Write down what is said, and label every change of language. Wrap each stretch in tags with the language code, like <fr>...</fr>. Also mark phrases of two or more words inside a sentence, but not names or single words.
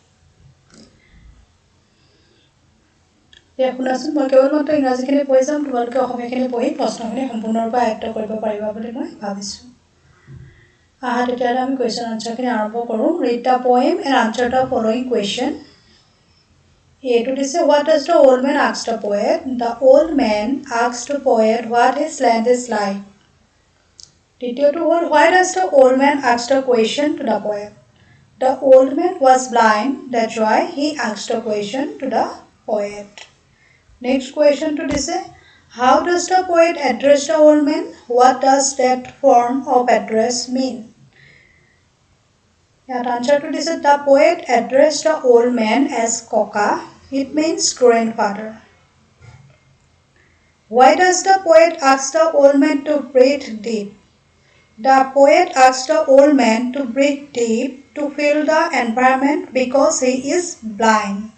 <as>এতিয়া শুনাচোন, মই কেৱল মাত্ৰ ইংৰাজীখিনি পঢ়ি যাম, তোমালোকে অসমীয়াখিনি পঢ়ি প্ৰশ্নখিনি সম্পূৰ্ণৰূপে আয়ত্ত কৰিব পাৰিবা বুলি মই ভাবিছোঁ। তেতিয়াহ'লে আমি</as> <en>question answer</en> <as>আৰম্ভ কৰোঁ।</as> <en>read the poem and answer the following question.</en> <as>এইটো দিছে,</as> <en>what does the old man ask the poet? The old man asked the poet what his land is like.</en> <as>দ্বিতীয়টো হ'ল,</as> <en>why does the old man ask the question to the poet? The old man was blind, that's why he asked the question to the poet. Next question to দিছে, how does the poet address the old man? What does that form of address mean?</en> <as>ইয়াত আনচাৰটো দিছে,</as> <en>the poet addressed the old man as Koka. It means grandfather. Why does the poet ask the old man to breathe deep? The poet asked the old man to breathe deep to feel the environment because he is blind.</en>